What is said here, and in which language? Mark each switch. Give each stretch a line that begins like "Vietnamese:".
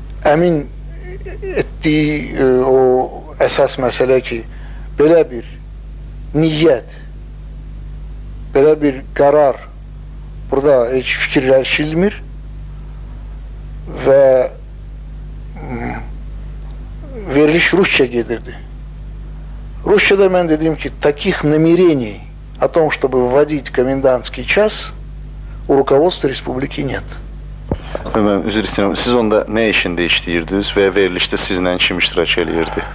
Azerbaijani: əmin etdiyi o əsas məsələ ki, belə bir niyyət, belə bir qərar burada heç fikirləşilmir və veriliş Rusça gedirdi. Rusça'da mən dedim ki,
Russian: таких намерений о том, чтобы вводить комендантский час, у руководства республики нет.
Azerbaijani: Mən üzr istəyirəm. Siz onda nə işində işləyirdiniz və verilişdə sizlə kim iştirak eləyirdi?